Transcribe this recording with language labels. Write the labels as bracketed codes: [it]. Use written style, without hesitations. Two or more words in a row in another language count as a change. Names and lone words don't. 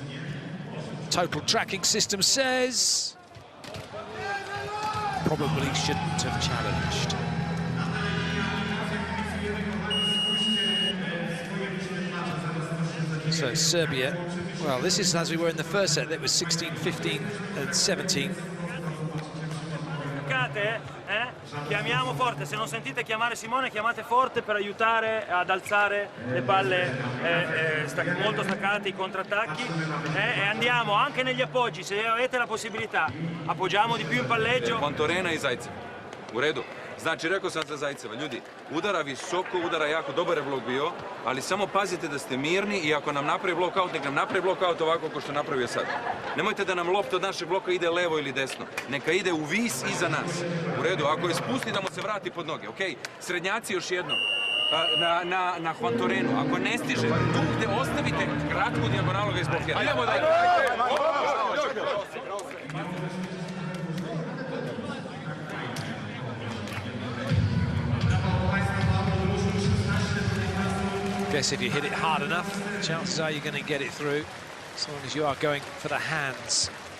[en] Total tracking system says probably shouldn't have challenged. So Serbia, well, this is as we were in the first set. That was 16, 15 and 17. [it] Chiamiamo forte, se non sentite chiamare Simone, chiamate forte per aiutare ad alzare le palle molto staccate, i contrattacchi, e andiamo anche negli appoggi, se avete la possibilità, appoggiamo di più in palleggio. [sr] Kontorena i Zajcev. U redu. Znači, rekao sam za Zajceva, ljudi, udara visoko, udara jako, dobar je blok bio, ali samo pazite da ste mirni i ako nam napravi blokaut, nek nam napravi blokaut ovako kao što napravio sad. Nemojte da nam lopta od našeg bloka ide levo ili desno, neka ide u vis iza nas. U redu, ako je spusti da mu se vrati pod noge, okej? Srednjaci još jednom, na Kontorenu, ako ne stiže, tu gde ostavite kratku dijagonalu ga izblokira. Idemo da [en] Guess if you hit it hard enough, chances are you're going to get it through, as long as you are going for the hands.